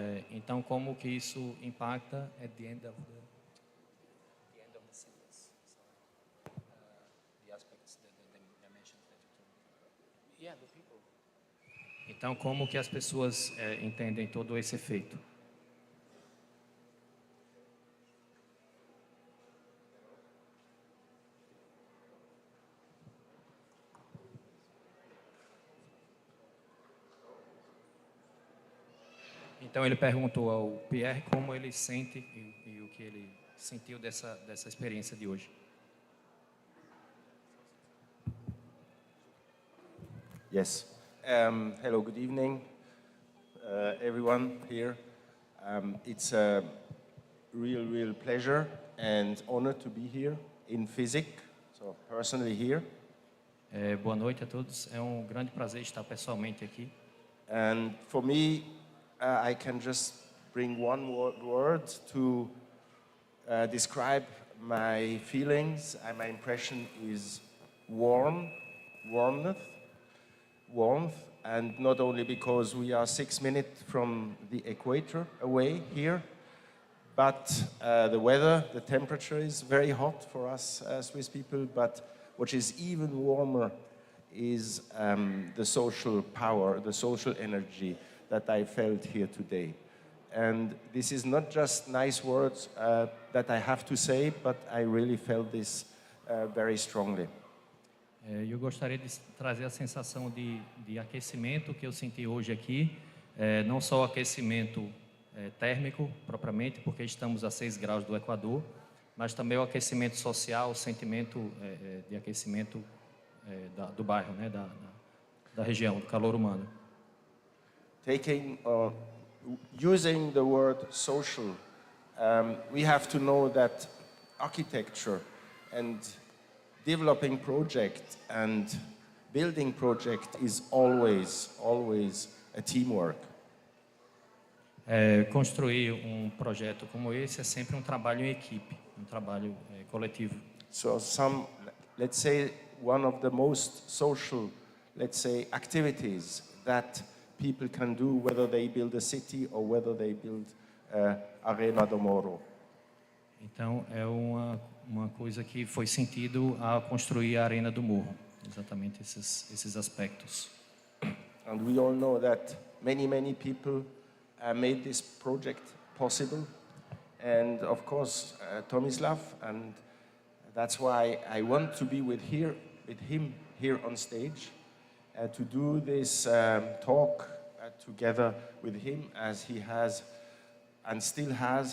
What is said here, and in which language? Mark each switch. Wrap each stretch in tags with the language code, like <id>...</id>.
<pt>Então, como que isso impacta</pt> <en>at the end of the sentence. So, the aspects, the dimensions that you told. Yeah, the people.</en> <pt>Então, como que as pessoas entendem todo esse efeito? Então ele perguntou ao Pierre como ele sente e o que ele sentiu dessa experiência de hoje.</pt> <en>Yes. Hello, good evening, everyone here. It's a real pleasure and honor to be here in physics, so personally here.</en> <pt>Boa noite a todos. É um grande prazer estar pessoalmente aqui.</pt> <en>And for me, I can just bring one word to describe my feelings and my impression is warmth, and not only because we are 6 minutes from the equator away here, but the weather, the temperature is very hot for us Swiss people, but what is even warmer is the social power, the social energy that I felt here today. And this is not just nice words that I have to say, but I really felt this very strongly.</en> <pt>Eu gostaria de trazer a sensação de aquecimento que eu senti hoje aqui, não só o aquecimento térmico, propriamente, porque estamos a 6 graus do Equador, mas também o aquecimento social, o sentimento de aquecimento do bairro, né, da região, do calor humano.</pt> <en>Using the word social, we have to know that architecture and developing project and building project is always a teamwork.</en> <pt>Construir projeto como esse é sempre trabalho em equipe, trabalho coletivo.</pt> <en>So let's say, one of the most social, let's say, activities that people can do, whether they build a city or whether they build Arena do Moro.</en> <pt>Então, é uma coisa que foi sentido a construir a Arena do Morro, exatamente esses aspectos.</pt> <en>And we all know that many people made this project possible, and of course Tomislav, and that's why I want to be with him here on stage to do this talk together with him, as he has and still has.</en>